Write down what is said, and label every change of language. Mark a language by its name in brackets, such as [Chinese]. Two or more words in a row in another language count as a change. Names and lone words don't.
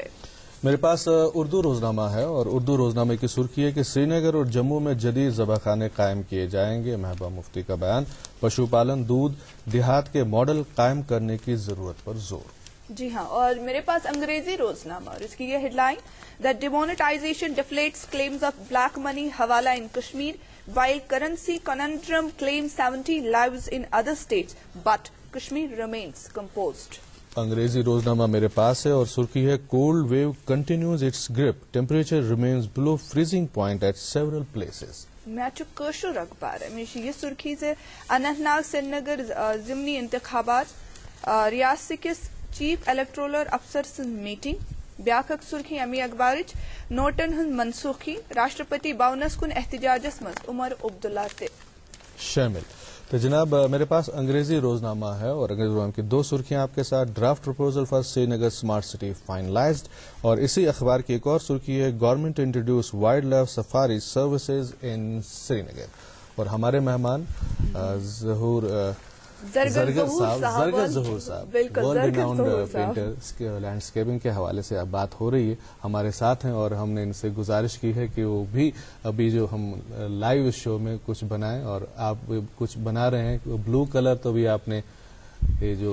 [Urdu] میرے پاس اردو روزنامہ ہے اور اردو روزنامے کی سرخی ہے کہ سری نگر اور جموں میں جدید ذبح قائم کیے جائیں گے. محبوبہ مفتی کا بیان, پشو پالن دودھ دیہات کے ماڈل قائم کرنے کی ضرورت پر زور. جی ہاں. اور میرے پاس انگریزی روزنامہ اور اس کی یہ ہیڈ لائن, [English] that demonetization deflates claims of black money hawala in Kashmir, while currency conundrum claims 70 lives in other states, but Kashmir remains composed. [Urdu] انگریزی روزنامہ میرے پاس ہے اور سرخی ہے, [English] cold wave continues its grip, temperature remains below freezing point at several places. [Urdu] میں کٲشُر اخبار ہے میری یہ سرخی سے, [Kashmiri] اننت ناگ سری نگر ضمنی انتخابات, ریاست کس [English] chief electoral officer [Kashmiri] سٕنٛز میٹنگ. بیاکھ اکھ سرخی امی اخبارچ, نوٹن ہند منسوخی, راشٹرپتی بھونس کن احتجاجس مز عمر عبداللہ تے شامل. [Urdu] تو جناب میرے پاس انگریزی روزنامہ ہے اور انگریزی روزنامہ کی دو سرخیاں آپ کے ساتھ, [English] draft proposal for Srinagar smart city finalized, [Urdu] اور اسی اخبار کی ایک اور سرخی ہے, [English] government introduces wildlife safari services in Srinagar. [Urdu] اور ہمارے مہمان زرگر ظہور صاحب, [English] world renowned painter, [Urdu] لینڈسکیپنگ کے حوالے سے اب بات ہو رہی ہے, ہمارے ساتھ ہیں اور ہم نے ان سے گزارش کی ہے کہ وہ بھی ابھی جو ہم [English] live show [Urdu] میں کچھ بنائیں, اور آپ کچھ بنا رہے ہیں [English] blue color, [Urdu] تو بھی آپ نے یہ جو